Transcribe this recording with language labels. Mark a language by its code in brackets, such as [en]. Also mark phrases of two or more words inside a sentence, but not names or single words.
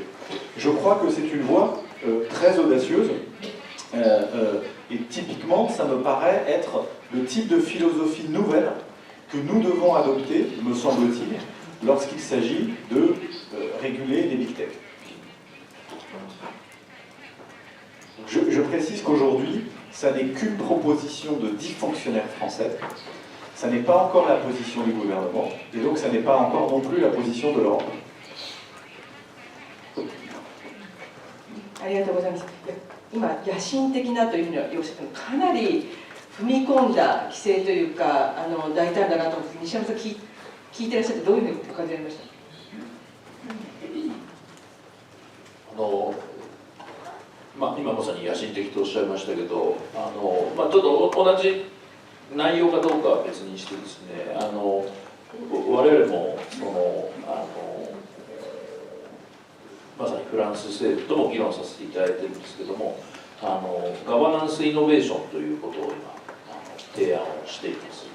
[fr] Je crois que c'est une voie très audacieuse et typiquement, ça me paraît être le type de philosophie nouvelle que nous devons adopter, me semble-t-il, lorsqu'il s'agit de réguler les [en] big tech. [fr] Je précise qu'aujourd'hui, ça n'est qu'une proposition de 10 fonctionnaires français. Ça n'est pas encore la position du gouvernement, et donc ça n'est pas encore non plus la position de l'Europe. [ja] ありがとうございます。今、野心的なというふうにおっしゃっても、かなり踏み込んだ規制というか、大胆だなと思って、西山さん聞いてらっしゃって、どういうふうに感じられました？今まさに野心的とおっしゃいましたけど、ちょっと同じ内容かどうかは別にしてですね、我々もまさにフランス政府とも議論させていただいているんですけども、ガバナンスイノベーションということを今提案をしています。